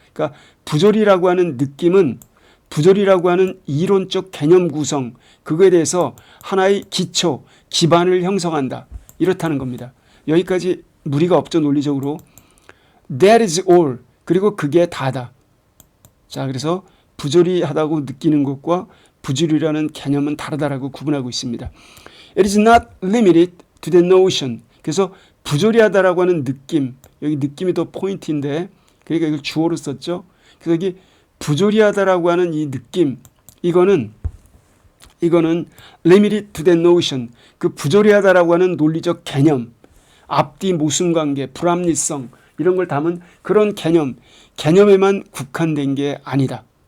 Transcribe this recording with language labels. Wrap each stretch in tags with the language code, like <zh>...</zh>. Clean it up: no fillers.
<ko>그러니까 부조리라고 하는 느낌은 부조리라고 하는 이론적 개념 구성, 그거에 대해서 하나의 기초, 기반을 형성한다. 이렇다는 겁니다. 여기까지 무리가 없죠, 논리적으로.</ko> <en>That is all.</en> <ko>그리고 그게 다다. 자, 그래서 부조리하다고 느끼는 것과 부조리라는 개념은 다르다라고 구분하고 있습니다.</ko> <en>It is not limited to the notion.</en> <ko>그래서 부조리하다라고 하는 느낌, 여기 느낌이 더 포인트인데, 그러니까 이걸 주어로 썼죠. 그래서 여기 부조리하다라고 하는 이 느낌, 이거는</ko> <en>limited to the notion,</en> <ko>그 부조리하다라고 하는 논리적 개념, 앞뒤 모순관계, 불합리성, 이런 걸 담은 그런 개념에만 국한된 게 아니다.</ko>